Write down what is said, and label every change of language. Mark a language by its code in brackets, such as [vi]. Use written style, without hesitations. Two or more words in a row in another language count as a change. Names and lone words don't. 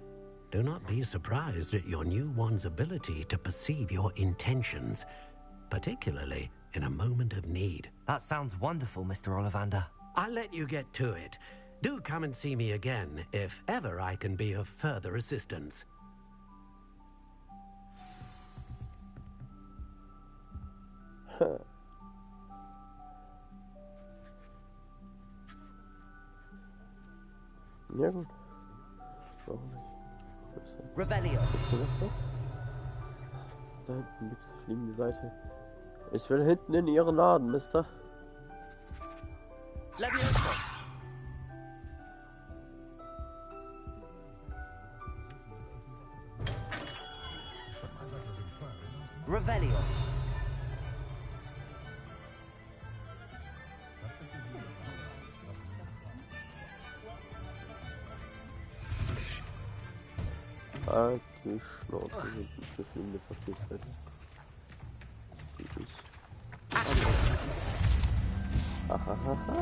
[en] Do not be surprised at your new wand's ability to perceive your intentions, particularly in a moment of need. That sounds wonderful, Mr. Ollivander. I'll let you get to it. Do come and see me again if ever I can be of further assistance. [de] Ja gut. Warum nicht? Revelio. Gibt's hier noch was? Da hinten gibt's eine fliegende Seite. Ich will hinten in Ihren Laden, Mister. Levioso. Revelio. Halt die Schnauze, hinten ist eine fliegende Papierseite. Hahaha.